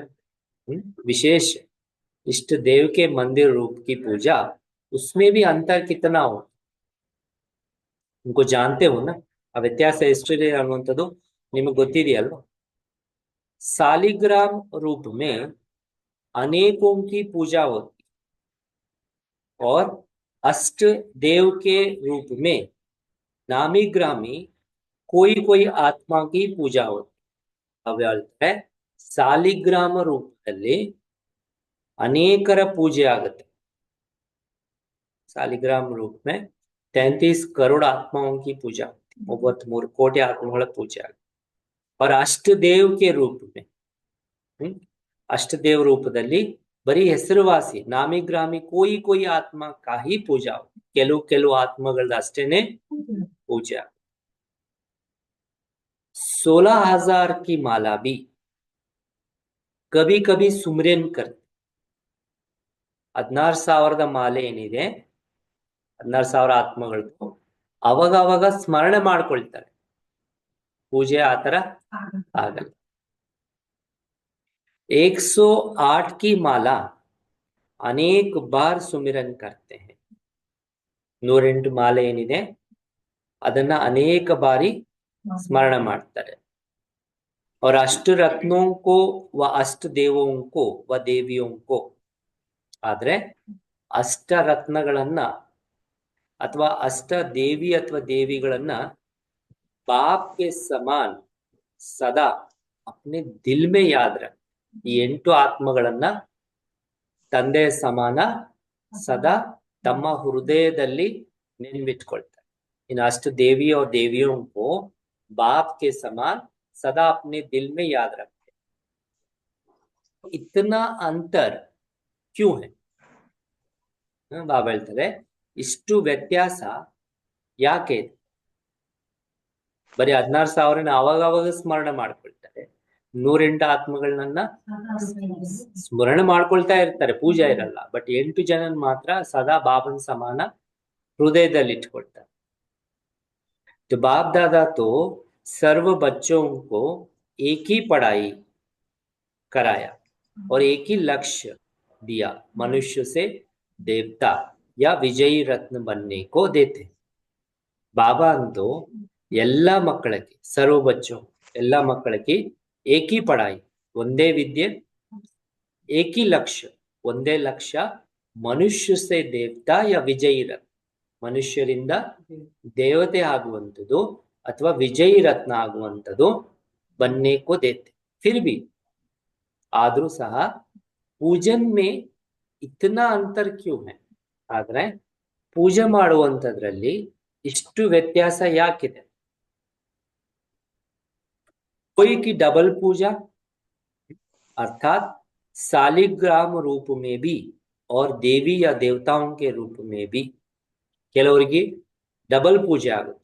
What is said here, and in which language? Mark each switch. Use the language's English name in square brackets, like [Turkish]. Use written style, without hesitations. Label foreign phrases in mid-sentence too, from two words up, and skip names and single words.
[Hindi] विशेष इष्ट देव के मंदिर रूप की पूजा, उसमें भी अंतर कितना हो, उनको जानते हो ना. [Kannada] ಆ ವ್ಯತ್ಯಾಸ ಎಷ್ಟಿದೆ ಅನ್ನುವಂಥದ್ದು ನಿಮಗೆ ಗೊತ್ತಿದೆಯಲ್ವಾ. [Hindi] सालिग्राम रूप में अनेकों की पूजा होती और अष्ट देव के रूप में नामी ग्रामी कोई कोई आत्मा की पूजा होती. [Kannada] अब ಹೇಳ್ತಾರೆ ಸಾಲಿಗ್ರಾಮ ರೂಪದಲ್ಲಿ ಅನೇಕರ ಪೂಜೆ ಆಗುತ್ತೆ. [Hindi] सालिग्राम रूप में 33 करोड़ आत्माओं की पूजा होती, [Kannada] 33 ಕೋಟಿ ಆತ್ಮಗಳ ಪೂಜೆ ಆಗುತ್ತೆ. [Hindi] और अष्टदेव के रूप में अष्टदेव [Kannada] ರೂಪದಲ್ಲಿ ಬರೀ ಹೆಸರುವಾಸಿ ನಾಮಿ ಗ್ರಾಮಿ [Hindi] कोई कोई आत्मा का ही पूजा होती, [Kannada] ಕೆಲವು ಆತ್ಮಗಳದ ಅಷ್ಟೇನೆ ಪೂಜೆ ಆಗುತ್ತೆ. [Hindi] 16,000 की माला भी कभी कभी सुमरन करते. [Kannada] 16,000 ಮಾಲೆ ಏನಿದೆ, 16,000 ಆತ್ಮಗಳದ್ದು ಅವಾಗ ಸ್ಮರಣೆ ಮಾಡ್ಕೊಳ್ತಾರೆ, ಪೂಜೆ ಆತರ ಆಗಲ್ಲ. [Hindi] 108 की माला अनेक बार सुमिरन करते हैं. [Kannada] 108 ಮಾಲೆ ಏನಿದೆ ಅದನ್ನ ಅನೇಕ ಬಾರಿ ಸ್ಮರಣೆ ಮಾಡ್ತಾರೆ. [Hindi] और अष्ट रत्नों को व अष्ट देवों को व देवियों को, [Kannada] ಆದ್ರೆ ಅಷ್ಟ ರತ್ನಗಳನ್ನ ಅಥವಾ ಅಷ್ಟ ದೇವಿ ಅಥವಾ ದೇವಿಗಳನ್ನ [Hindi] बाप के समान सदा अपने दिल में याद रख. [Kannada] ಈ 8 ಆತ್ಮಗಳನ್ನ ತಂದೆಯ ಸಮಾನ ಸದಾ ತಮ್ಮ ಹೃದಯದಲ್ಲಿ ನೆನ್ಪಿಟ್ಕೊಳ್ತಾರೆ. [Hindi] इन अष्ट देवी और देवियों को बाप के समान सदा अपने दिल में याद रखते. इतना अंतर क्यों है? [Kannada] ಬಾಬಾ ಹೇಳ್ತಾರೆ ಇಷ್ಟು ವ್ಯತ್ಯಾಸ ಯಾಕೆ. ಬರೀ 16,000 ಅವಾಗ ಸ್ಮರಣೆ ಮಾಡ್ಕೊಳ್ತಾರೆ, 108 ಆತ್ಮಗಳನ್ನ ಸ್ಮರಣೆ ಮಾಡ್ಕೊಳ್ತಾ ಇರ್ತಾರೆ, ಪೂಜೆ ಇರಲ್ಲ. ಬಟ್ 8 ಜನ ಮಾತ್ರ ಸದಾ ಬಾಬನ್ ಸಮಾನ ಹೃದಯದಲ್ಲಿ ಇಟ್ಕೊಳ್ತಾರೆ. [Hindi] तो बाप दादा तो सर्व बच्चों को एक ही पढ़ाई कराया और एक ही लक्ष्य दिया, मनुष्य से देवता या विजयी रत्न बनने को देते. बाबा अंतो [Kannada] ಎಲ್ಲ ಮಕ್ಕಳಿಗೆ [Hindi] सर्व बच्चो [Kannada] ಎಲ್ಲ ಮಕ್ಕಳಿಗೆ [Hindi] एकी पढ़ाई [Kannada] ಒಂದೇ ವಿದ್ಯೆ, [Hindi] एकी लक्ष्य [Kannada] ಒಂದೇ ಲಕ್ಷ್ಯ, [Hindi] मनुष्य से देवता या विजयी रत्न [Kannada] ಮನುಷ್ಯರಿಂದ ದೇವತೆ ಆಗುವಂಥದ್ದು ಅಥವಾ ವಿಜಯಿ ರತ್ನ ಆಗುವಂಥದ್ದು [Hindi] बनने को देते. फिर भी [Kannada] ಆದ್ರೂ ಸಹ [Hindi] पूजन में इतना अंतर क्यों है [Kannada] ಆದ್ರೆ ಪೂಜೆ ಮಾಡುವಂತದ್ರಲ್ಲಿ ಇಷ್ಟು ವ್ಯತ್ಯಾಸ ಯಾಕಿದೆ? [Hindi] कोई की डबल पूजा अर्थात सालिग्राम रूप में भी और देवी या देवताओं के रूप में भी [Kannada] ಕೆಲವರಿಗೆ ಡಬಲ್ ಪೂಜೆ ಆಗುತ್ತೆ.